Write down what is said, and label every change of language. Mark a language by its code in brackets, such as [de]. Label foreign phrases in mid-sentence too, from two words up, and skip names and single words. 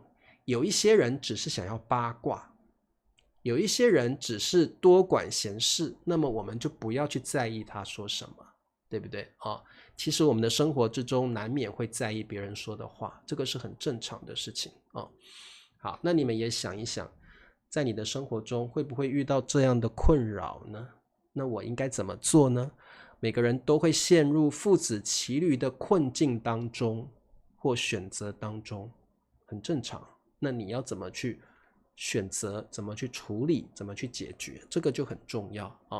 [zh] 有一些人只是想要八卦，有一些人只是多管閒事，那麼我們就不要去在意他說什麼，對不對其實我們的生活之中難免會在意別人說的話，這個是很正常的事情好，那你們也想一想，在你的生活中會不會遇到這樣的困擾呢？那我應該怎麼做呢？每個人都會陷入父子騎驢的困境當中或選擇當中，很正常。那你要怎麼去選擇，怎麼去處理，怎麼去解決，這個就很重要啊。